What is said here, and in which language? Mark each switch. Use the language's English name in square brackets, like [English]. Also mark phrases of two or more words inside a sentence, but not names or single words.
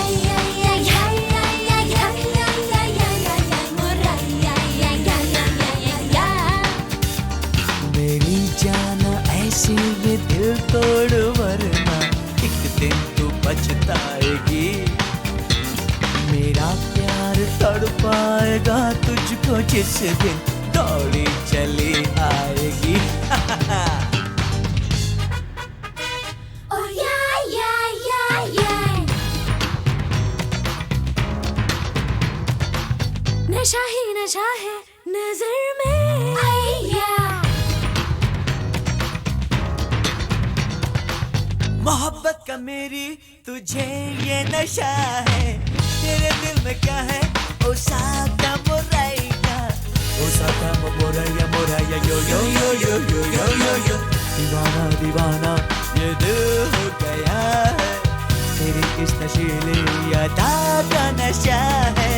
[Hindi] मेरी जान ऐसी ये दिल तोड़ वरना एक दिन तू पछताएगी. मेरा प्यार तड़पाएगा तुझको जिस दिन दौड़ी चली आएगी. [English] Oh yeah, yeah, yeah, yeah. [Hindi] नशा ही नशा है नजर में आया. मोहब्बत का मेरी तुझे ये नशा है, तेरे दिल में क्या है ओसाका मोराया. ओसाका मोराया मोराया यो यो यो यो यो यो यो यो. दीवाना दीवाना ये दिल हो गया है, तेरी इस नशीली अदा का नशा है.